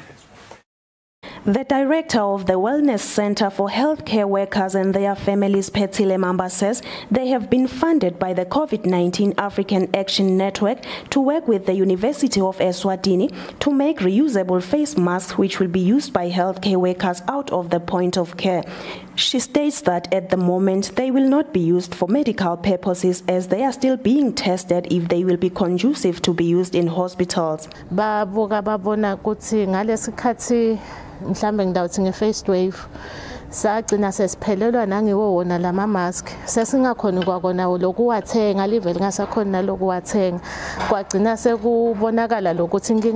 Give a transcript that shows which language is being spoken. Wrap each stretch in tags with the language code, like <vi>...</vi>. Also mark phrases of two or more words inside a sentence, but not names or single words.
<en>The director of the Wellness Center for Healthcare Workers and Their Families, Phethile Mamba, says they have been funded by the COVID-19 African Action Network to work with the University of Eswatini to make reusable face masks which will be used by healthcare workers out of the point of care. She states that at the moment they will not be used for medical purposes as they are still being tested if they will be conducive to be used in hospitals.</en> <ss>Mhlambe ngidawuthi nge-</ss> <en>first wave</en> <ss>sagcina sesiphelelwa nangiwo wona lama mask sesingakhoni kwakona lokuwathenga live lingasakhoni nalokuwathenga kwagcina sekubonakala lokuthi inkinga</ss>